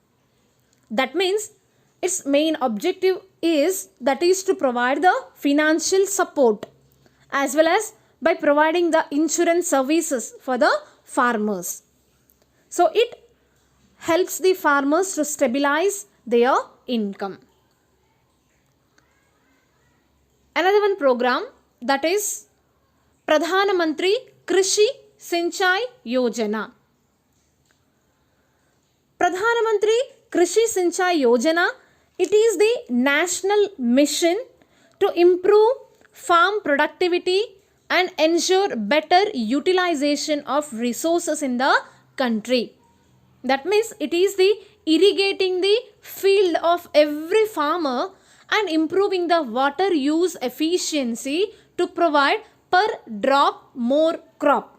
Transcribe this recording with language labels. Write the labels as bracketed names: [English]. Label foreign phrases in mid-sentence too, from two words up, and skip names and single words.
[English] That means its main objective is to provide the financial support as well as by providing the insurance services for the farmers. So it helps the farmers to stabilize their income. Another one program, that is Pradhan Mantri Krishi Sinchai Yojana. Pradhan Mantri Krishi Sinchai Yojana, it is the national mission to improve farm productivity and ensure better utilization of resources in the country. That means it is the irrigating the field of every farmer and improving the water use efficiency to provide per drop more crop.